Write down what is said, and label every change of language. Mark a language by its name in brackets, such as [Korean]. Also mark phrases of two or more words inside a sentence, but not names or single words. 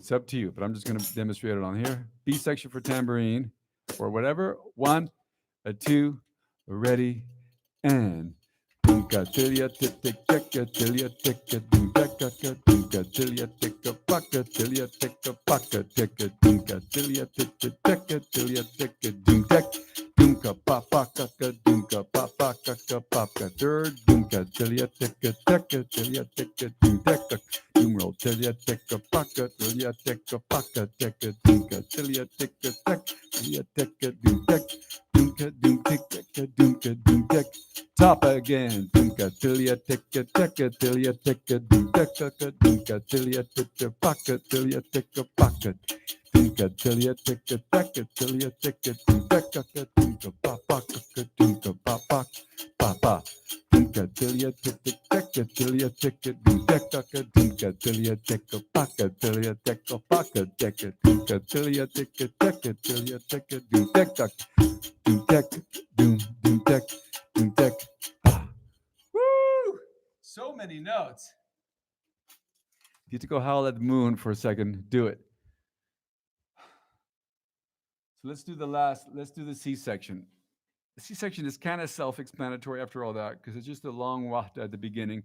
[English] It's up to you, but I'm just going to demonstrate it on here. B section for tambourine or whatever. 1, 2, ready, and. Dunka tilia tika tika tilia tika dunka tika dunka tilia tika paka tilia tika paka tika dunka tilia tika tika tilia tika dunka doomka papa kaka doomka papa kaka papa. Third doomka tilia tika tika tilia tika doom tika doom roll tilia tika paka tilia tika paka tika doomka tilia tika tika tilia tika doom tika doomka doom tika doomka doom tika. Top again. Dunka tilia tika tika tilia tika doom tika dunka tilia tika paka tilia tika paka. Dunka tilia tika tika tilia tika doom tika dunka papa dunka papa papa. Dunka tilia tika tika tilia tika doom tika dunka tilia tika paka tilia tika paka tika dunka tilia tika tika tilia tika doom tika doom tika doom doom tika doom tika. Woo! So many notes. If you have to go howl at the moon for a second, do it. So let's do the C section. The C section is kind of self-explanatory after all that, because it's just a long wahda at the beginning.